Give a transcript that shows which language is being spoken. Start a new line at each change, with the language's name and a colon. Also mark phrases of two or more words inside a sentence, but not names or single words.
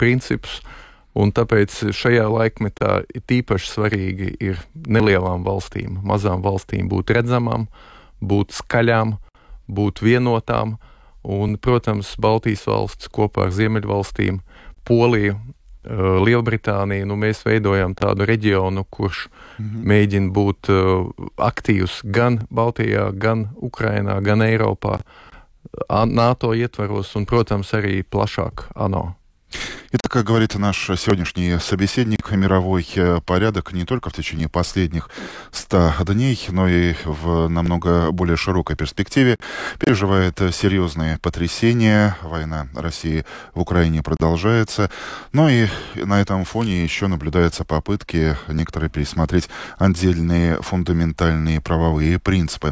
Latvian: principus, un tāpēc šajā laikmetā tīpaši svarīgi ir nelielām valstīm, mazām valstīm būt redzamām, būt skaļām, būt vienotām, un, protams, Baltijas valsts kopā ar Ziemeļvalstīm, Poliju, Lielbritānija, mēs veidojam tādu reģionu, kurš mēģina būt aktīvs gan Baltijā, gan Ukrainā, gan Eiropā, NATO ietvaros un, protams, arī plašāk ANO.
Russian: Итак, как говорит наш сегодняшний собеседник, мировой порядок не только в течение последних 100 дней, но и в намного более широкой перспективе переживает серьезные потрясения. Война России в Украине продолжается. Но и на этом фоне еще наблюдаются попытки некоторые пересмотреть отдельные фундаментальные правовые принципы.